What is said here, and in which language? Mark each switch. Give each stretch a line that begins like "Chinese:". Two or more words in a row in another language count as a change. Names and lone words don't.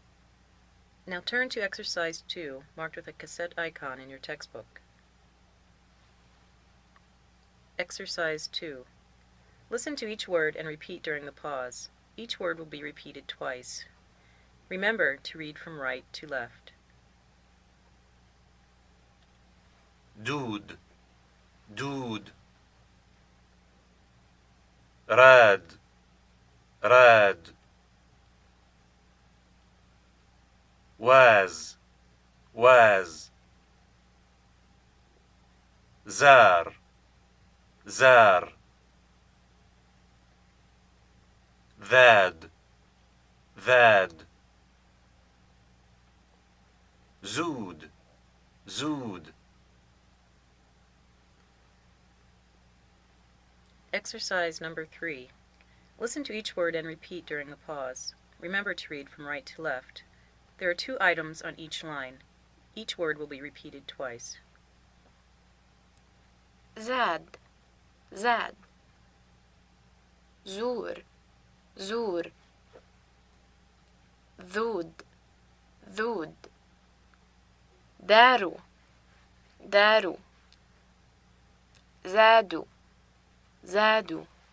English: Now turn to exercise 2, marked with a cassette icon in your textbook. Exercise 2. Listen to each word and repeat during the pause. Each word will be repeated twice. Remember to read from right to left.
Arabic: دود دود راد راد واز واز زار زار ذاد ذاد زود زود
English: Exercise number 3. Listen to each word and repeat during the pause. Remember to read from right to left. There are 2 items on each line. Each word will be repeated twice.
Arabic: زاد زاد زور زور ذود ذود دارو دارو زادوا زادوا